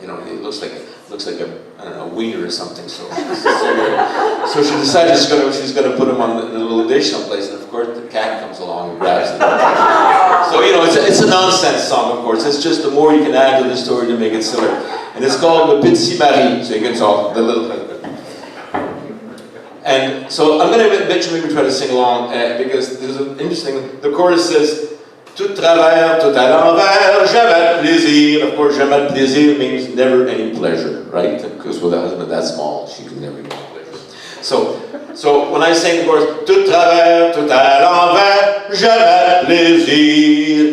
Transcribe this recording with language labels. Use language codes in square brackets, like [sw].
[en] You know, it looks like a I don't know, wiener or something. So she decides she's gonna put him in a little dish someplace, and of course the cat comes along and grabs it. So you know, it's a nonsense song, of course. It's just the more you can add to the story to make it silly. And it's called Le Petit Mari, so you can talk the little husband. And so I'm going to eventually try to sing along because there's an interesting. The chorus says. [fr] Tout travers, tout à l'envers, jamais de plaisir. [en] Of course, [fr] jamais de plaisir [en] means never any pleasure, right? Because with a husband that small, she can never get pleasure. So when I sing the chorus, [fr] tout travers, tout à l'envers, jamais de plaisir.